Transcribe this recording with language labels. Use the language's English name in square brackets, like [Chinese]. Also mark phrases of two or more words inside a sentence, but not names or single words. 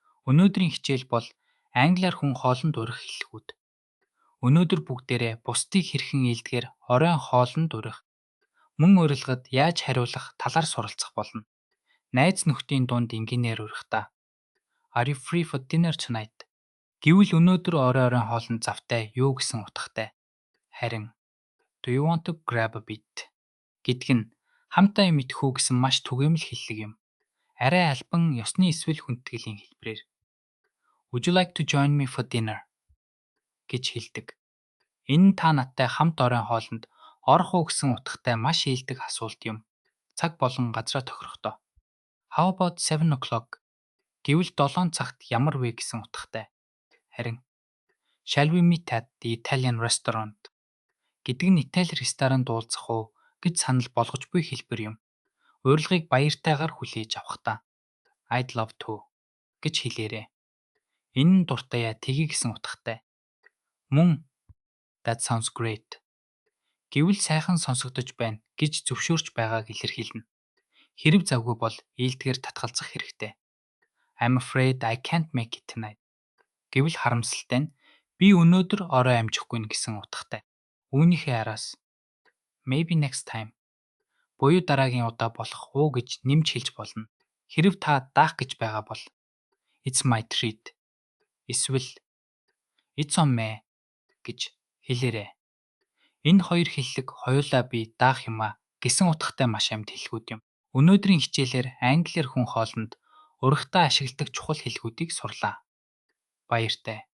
[Mongolian] Өнөөдрийн хичээл бол англиар хүн хоолнд урих хэллэгүүд. Өнөөдөр бүгдээрээ бусдыг хэрхэн ийдгээр оройн хоолнд урих, мөн урилгад яаж хариулах талаар суралцах болно. Найз нөхдийн дунд энгийнээр урихдаа. [English] Are you free for dinner tonight? [Mongolian] Гэвэл өнөөдөр оройн хоолнд завтай юу гэсэн утгатай? [English] Харин Do you want to grab a bit? [Mongolian] Гэдг нь хамтаа юм идэх үү гэсэн маш түгээмэл хэллэг юм. Арай албан ёсны эсвэл хүндэтгэлийн хэлбэрээр [English] Would you like to join me for dinner? [Mongolian] гэж хэлдэг. Энэ нь та надтай хамт оройн хоолнд орох уу гэсэн утгатай маш ээлдэг асуулт юм. Цаг болон газраа тохирохдоо. [English] How about 7 o'clock? [Mongolian] Гэвэл 7 цагт ямар вэ гэсэн утгатай. [English] Харин Shall we meet at the Italian restaurant? [Mongolian] Гэдэг нь Итали ресторанд уулзах уу гэж санал болгож буй хэлбэр юм. Урилгыг баяртайгаар хүлээж авахдаа [English] I'd love to [Mongolian] гэж хэлээрэй. Энэ нь дуртай тгий гэсэн утгатай. [English] Мөн That sounds great. [Mongolian] Гэвэл сайхан сонсогдож байна гэж зөвшөөрч байгааг илэрхийлнэ. Хэрэв завгүй бол ийдгээр татгалзах хэрэгтэй. [English] I'm afraid I can't make it tonight. [Mongolian] Гэвэл харамсалтай нь би өнөөдөр орой амжихгүй гэсэн утгатай. Үүнийхээ араас [English] Maybe next time. [Mongolian] Буюу дараагийн удаа болох уу гэж нэмж хэлж болно. Хэрэв та даах гэж байгаа бол [English] It's my treat. [Mongolian] Эсвэл [English] It's on me [Mongolian] гэж хэлээрэй. Энэ хоёр хэллэг хоёулаа би даах юмаа гэсэн утгатай маш амьд хэллэгүүд юм. Өнөөдрийн хичээлээр англиар хүн хоолнд урагтаа ашигладаг чухал хэллэгүүдийг сурлаа. Баяртай.